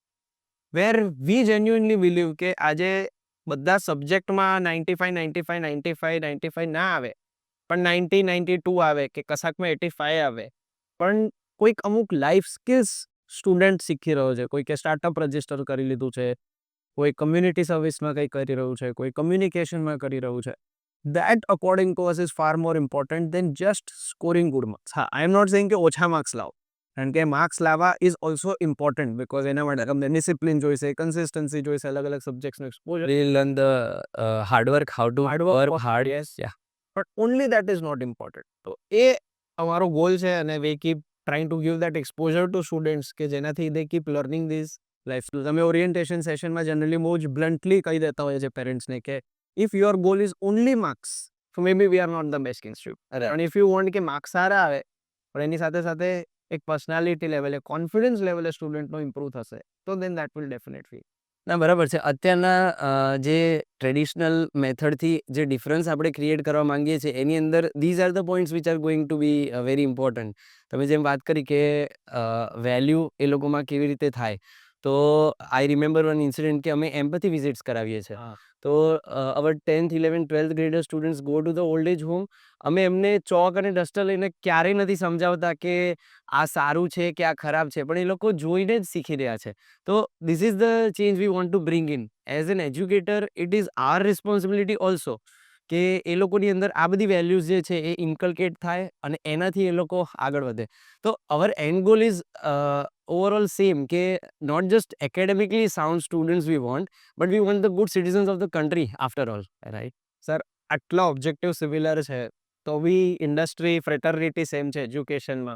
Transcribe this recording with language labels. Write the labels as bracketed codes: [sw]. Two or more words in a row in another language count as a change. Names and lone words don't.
[en] where we genuinely believe [gu] કે આજે બધા સબ્જેક્ટમાં 95 ના આવે, પણ 90-92 આવે કે કશાકમાં 85 આવે, પણ કોઈક અમુક [en] life skills student [gu] શીખી રહ્યો છે, કોઈકે [en] startup register [gu] કરી લીધું છે, કોઈ [en] community serviceમાં [gu] કંઈ કરી રહ્યું છે, કોઈ કમ્યુનિકેશનમાં કરી રહ્યું છે. [en] That according to us is far more important than just scoring good marks. [gu] હા, [en] I am not saying [gu] કે ઓછા માર્ક્સ લાવો, કારણ કે માર્ક્સ લાવવા [en] is also important because [gu] એના માટે તમને ડિસિપ્લિન જોઈશે, કન્સિસ્ટન્સી જોઈશે, અલગ અલગ સબ્જેક્ટ્સનો એક્સપોઝર. [en] We learn the hard work, how to work hard. Yes. Yeah. But only that is not important. [gu] તો એ અમારો ગોલ છે અને [en] we keep trying to give that exposure to students [gu] કે જેનાથી [en] they keep learning these life skills. [gu] અમે ઓરિએન્ટેશન સેશનમાં જનરલી બહુ જ બ્લન્ટલી કહી દેતા હોઈએ છીએ પેરેન્ટ્સને કે [en] if your goal is only marks, so maybe we are not the best institute. And if you want [gu] કે માર્ક્સ સારા આવે પણ એની સાથે સાથે એક પર્સનાલિટી લેવલે, કોન્ફિડન્સ લેવલે સ્ટુડન્ટનો ઇમ્પ્રૂવ થશે, તો [en] then that will definitely. [gu] ના બરાબર છે. અત્યારના જે ટ્રેડિશનલ મેથડથી જે ડિફરન્સ આપણે ક્રિએટ કરવા માંગીએ છીએ એની અંદર [en] these are the points which are going to be very important. [gu] તમે જેમ વાત કરી કે વેલ્યુ એ લોકોમાં કેવી રીતે થાય, તો [en] I remember one incident [gu] કે અમે [en] empathy visits [gu] કરાવીએ છીએ. [en] તો our 10th 11th 12th grader students go to the old age home. [gu] અમે એમને ચોક અને ડસ્ટર લઈને ક્યારેય નથી સમજાવતા કે આ સારું છે કે આ ખરાબ છે, પણ એ લોકો જોઈને જ શીખી રહ્યા છે. [en] તો this is the change we want to bring in. As an educator, it is our responsibility also [gu] કે એ લોકોની અંદર આ બધી વેલ્યુઝ જે છે એ ઇન્કલ્કેટ થાય અને એનાથી એ લોકો આગળ વધે. [en] તો our end goal is overall same કે not just academically sound students we want, but we want the good citizens of the country after all, right? [gu] સર, આટલા ઓબ્જેક્ટિવ સિમિલર છે તો બી [en] industry fraternity [gu] સેમ છે એજ્યુકેશનમાં.